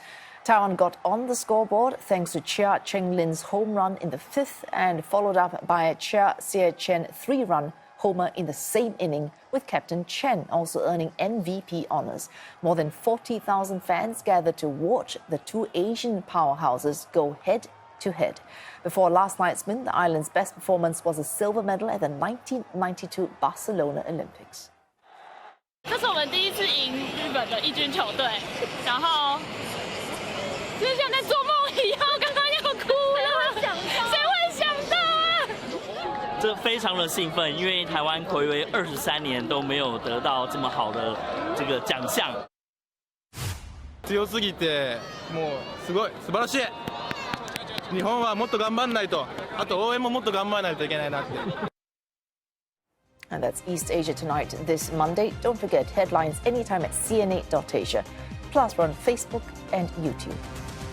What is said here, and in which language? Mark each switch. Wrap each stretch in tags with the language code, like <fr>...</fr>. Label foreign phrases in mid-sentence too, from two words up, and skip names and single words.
<en>Taiwan got on the scoreboard thanks to Chia Cheng-lin's home run in the 5th and followed up by a Chia Hsie-chen 3-run homer in the same inning, with Captain Chen also earning MVP honors. More than 40,000 fans gathered to watch the two Asian powerhouses go head-to-head. Before last night's win, the island's best performance was a silver medal at the 1992 Barcelona Olympics.</en> <zh>这是我们第一次赢日本的一军球队，然后就是像在做梦一样，刚刚要哭了，谁会想到啊？这非常的兴奋，因为台湾睽违23年都没有得到这么好的这个奖项。</zh> <ja>強すぎてもうすごい素晴らしい。日本はもっと頑張んないと、あと応援ももっと頑張らないといけないなって。</ja> <en>And that's East Asia Tonight this Monday. Don't forget headlines anytime at cna.asia. Plus, we're on Facebook and YouTube.</en>